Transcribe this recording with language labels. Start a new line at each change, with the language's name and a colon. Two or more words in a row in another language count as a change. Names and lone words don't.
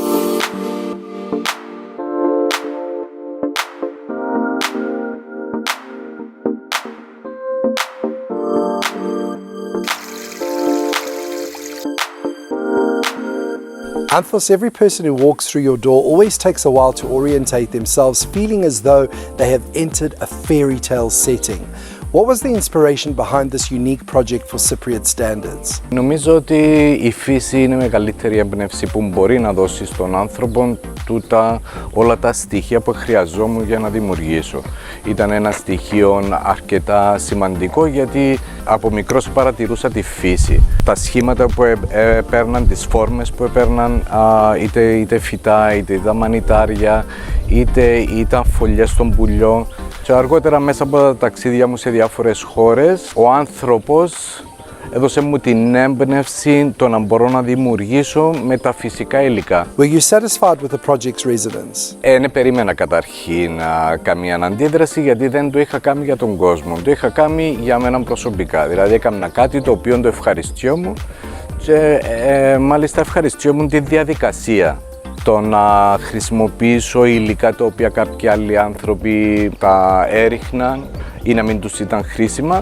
English: Anthos, every person who walks through your door always takes a while to orientate themselves, feeling as though they have entered a fairy tale setting. What was the inspiration behind this unique project for Cypriot standards?
Greek: Νομίζω ότι η φύση είναι η μεγαλύτερη έμπνευση που μπορεί να δώσει στον άνθρωπο όλα τα στοιχεία που χρειαζόμουν για να δημιουργήσω. Ήταν ένα στοιχείο αρκετά σημαντικό γιατί από μικρός παρατηρούσα τη φύση. Τα σχήματα που έπαιρναν, τις φόρμες που έπαιρναν, είτε φυτά, είτε ήταν μανιτάρια, είτε ήταν φωλιές των πουλιών. Και αργότερα μέσα από τα ταξίδια μου σε διάφορες χώρες, ο άνθρωπος έδωσε μου την έμπνευση το να μπορώ να δημιουργήσω με τα φυσικά υλικά.
English: Were you satisfied with the project's resonance?
Greek: Δεν περίμενα καταρχήν καμία αντίδραση γιατί δεν το είχα κάνει για τον κόσμο. Το είχα κάνει για μένα προσωπικά. Δηλαδή έκανα κάτι το οποίο το ευχαριστιόμουν και μάλιστα ευχαριστιόμουν τη διαδικασία. Το να χρησιμοποιήσω υλικά τα οποία κάποιοι άλλοι άνθρωποι τα έριχναν ή να μην τους ήταν χρήσιμα.